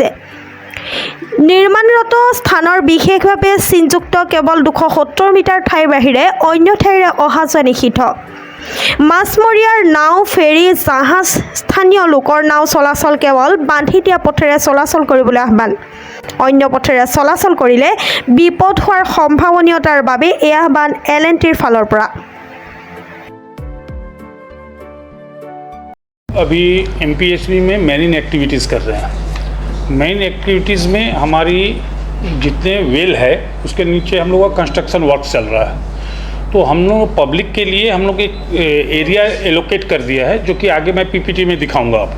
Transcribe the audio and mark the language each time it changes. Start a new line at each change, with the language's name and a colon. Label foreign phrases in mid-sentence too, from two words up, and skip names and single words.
Assamese: নিৰ্মাণৰত স্থানৰ বিশেষভাৱে চিনযুক্ত কেৱল 270 মিটাৰ ঠাইৰ বাহিৰে অন্য ঠাইৰে অহা যোৱা নিষিদ্ধ। মাছমৰীয়াৰ নাও, ফেৰী, জাহাজ, স্থানীয় লোকৰ নাও চলাচল কেৱল বান্ধি দিয়া পথেৰে চলাচল কৰিবলৈ আহ্বান। অন্য পথেৰে চলাচল কৰিলে বিপদ হোৱাৰ সম্ভাৱনীয়তাৰ বাবে এই আহ্বান L&Tৰ ফালৰ পৰা।
Hindi: अभी MPSV में
English: marine activities
Hindi: कर रहे हैं।
English: main activities
Hindi: में हमारी जितने वेल है उसके नीचे हम लोग का
English: construction work
Hindi: चल रहा है। तो हम लोग पब्लिक के लिए हम लोग एक
English: area allocate
Hindi: कर दिया है, जो कि आगे मैं PPT में दिखाऊंगा आपको।